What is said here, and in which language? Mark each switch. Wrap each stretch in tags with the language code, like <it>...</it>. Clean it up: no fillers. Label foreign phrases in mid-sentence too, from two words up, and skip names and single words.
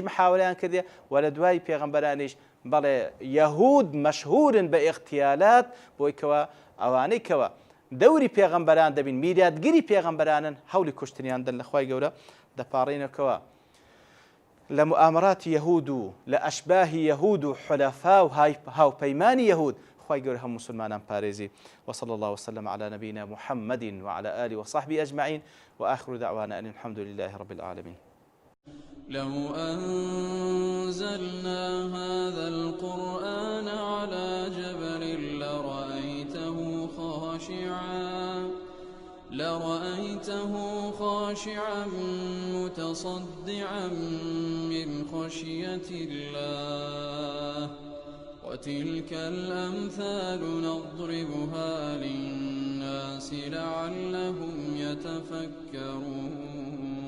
<ckb>محاولەیان کردێ و لە دوای پێغەمبەرانیش بەڵێ یەهود مەشهورن بە ئیغتیالات بۆی کەوە ئەوانەی کەوە دەوری پێغەمبەران دەبین میراثگیری پێغەمبەرانن هەولی کوشتنیان دەن لە خوای گەورە دەپاڕێنەوە لە مؤامراتی یەهود و لە ئەشباهی یەهود و حولەفا و هاوپەیمانی یەهود خوای گەورە هەموو مسلمانان پارێزی</ckb> <ar>وصلى الله وسلم على نبينا محمد وعلى آله وصحبه أجمعين وآخر دعوانا أن الحمد لله رب العالمين. لو أنزلنا هذا القرآن على جبل لرأيته خاشعا متصدعا من خشية الله وتلك الأمثال نضربها للناس لعلهم يتفكرون</ar>